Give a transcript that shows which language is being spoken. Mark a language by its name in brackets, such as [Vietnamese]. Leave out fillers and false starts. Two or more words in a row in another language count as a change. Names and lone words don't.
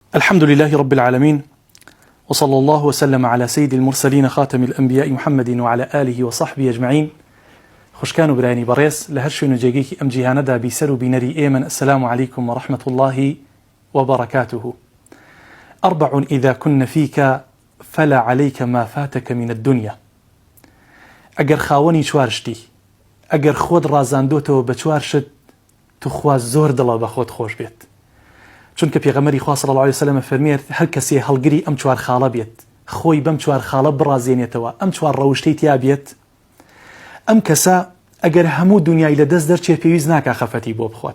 [Arabic] الحمد لله رب العالمين، وصلى الله وسلم على سيد المرسلين خاتم الأنبياء محمد وعلى آله وصحبه أجمعين. [Central Kurdish] خوشكان و برایانی بەڕێز لە هەر شوێن و جێگەیەکی ئەم جیهانەدا بیسەر و بینەری ئێمەن. [Arabic] السلام عليكم ورحمة الله وبركاته. 4 إذا كن فيك فلا عليك ما فاتك من الدنيا. [Central Kurdish] ئەگەر خاوەنی چوارشتی، ئەگەر خۆت ڕازاندۆتەوە بە چوارشت، تو خوا زۆر دڵە بە خۆت خۆش بێت. چونکە پێغەمبەری خوا [Arabic] صلی الله عليه وسلم [Central Kurdish] فەرمێت هەر کەسێ هەڵگری ئەم چوار خاڵە بێت، خۆی بەم چوار خاڵە بڕازێنێتەوە، ئەم چوار ڕەوشتەی تیا بێت، ئەم کەسە ئەگەر هەموو دنیای لەدەست دەرچێ پێویست ناکا خەفەتی بۆ بخوات.